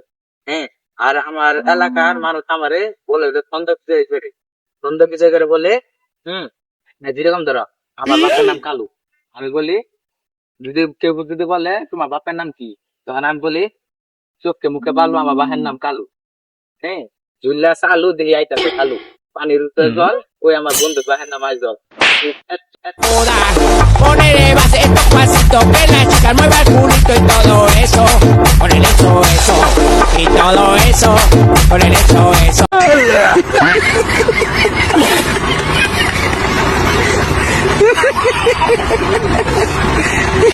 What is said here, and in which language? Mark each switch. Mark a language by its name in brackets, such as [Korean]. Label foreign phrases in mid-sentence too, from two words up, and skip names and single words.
[Bangla] হ্যাঁ, আর আমার এলাকার মানুষ আমারে বলে যে ছন্দ বিজয় করে বলে, হুম, যেরকম ধরো আমার বাপের নাম কালু, আমি বলি, যদি কেউ যদি বলে তোমার বাপের নাম কি, তখন আমি বলি চোখে মুখে বালু, আমার বাপের নাম কালু। হ্যাঁ, জুল্লা আলু দেখি আইতাছে কালু, পানির উপরে জল, ওই আমার বন্ধু বাপের নাম আই জল। [Spanish] Moda. Ponele base estos pasitos que la chica mueva el culito y todo eso. Ponele eso y todo eso. Ponele eso.